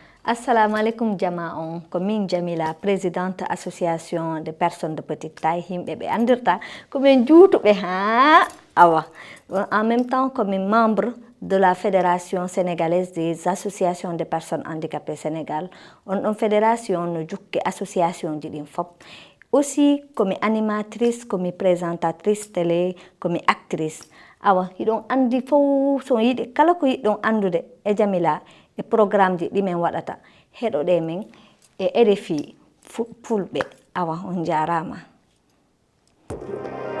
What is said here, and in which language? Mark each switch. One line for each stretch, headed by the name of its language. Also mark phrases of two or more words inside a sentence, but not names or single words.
Arabic: Assalamu alaikum
Fula: Jamaon,
French: comme Jamila, présidente association des personnes de petite taille,
Fula: himɓe andirta comme juutuɓe ha awa.
French: En même temps comme membre de la Fédération sénégalaise des associations de personnes handicapées Sénégal,
Fula: on fédération no jukki association jiɗin fop.
French: Aussi comme animatrice, comme présentatrice télé, comme actrice.
Fula: Awa, hiɗon andi fof so yiɗi kala ko yiɗon andude e Jamila e programme ji ɗi min waɗata heɗoɗe min e RFI fulɓe. Awa, on jarama.